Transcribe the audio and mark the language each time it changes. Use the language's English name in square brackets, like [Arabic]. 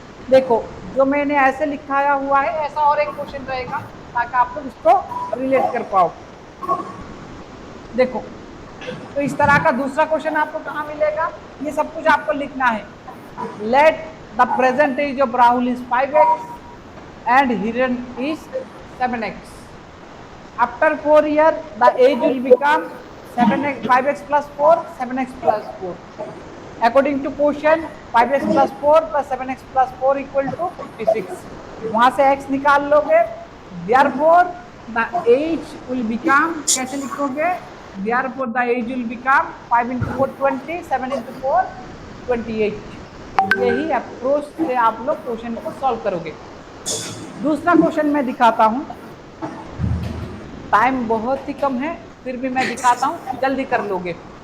[Hindi] देखो जो मैंने ऐसे लिखाया हुआ है ऐसा और एक क्वेश्चन रहेगा ताकि आप लोग इसको रिलेट कर पाओ। देखो तो इस तरह का दूसरा क्वेश्चन आपको कहाँ मिलेगा? ये सब कुछ आपको लिखना है। [English] Let the present age of Rahul is 5x and Hiran is 7x. After 4 years, the age will become 7x, 5x plus 4, 7x plus 4. According to question, 5x plus 4 plus 7x plus 4 equal to 56. [Hindi] वहां से x निकाल लोगे। [English] Therefore, the age will become, [Hindi] कैसे लिखोगे? [English] Therefore, the age will become 5 × 4 20, 7 × 4 28। [Hindi] यही approach से आप लोग क्वेश्चन को सॉल्व करोगे। दूसरा क्वेश्चन मैं दिखाता हूं, टाइम बहुत ही कम है फिर भी मैं दिखाता हूं, जल्दी कर लोगे।